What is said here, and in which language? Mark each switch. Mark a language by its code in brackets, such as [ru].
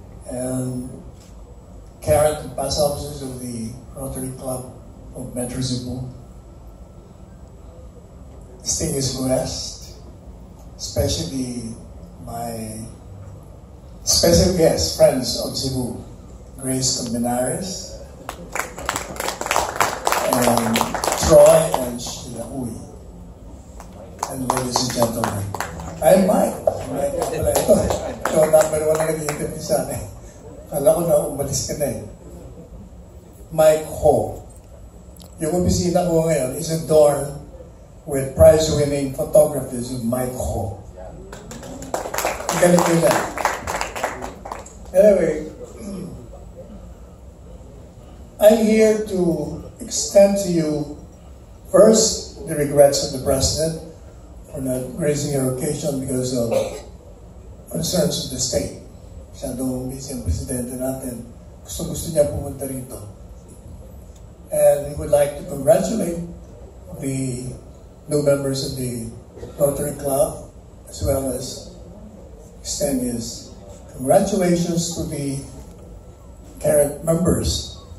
[en] And current past officers of the Rotary Club of Metro Cebu, distinguished guest, especially my special guests, friends of Cebu, Grace Colmenares, and Troy and Sheila Uy. And ladies and gentlemen, I'm Mike. Mike [tl] pala ito. Ito ang number one na nag-interview sa akin. Kala ko na umalis ka na Mike Ho. Yung opisina ko ngayon [en] is adorned with prize-winning photographers of [tl] Mike Ho. Galing yun na. [en] Anyway, I'm here to extend to you first the regrets of the President for not gracing your occasion because of concerns of the state. [tl] Masyadong busy ang Presidente natin. Gusto niya pumunta rito. [en] And we would like to congratulate the new members of the Rotary Club, as well as extend his congratulations to the current members.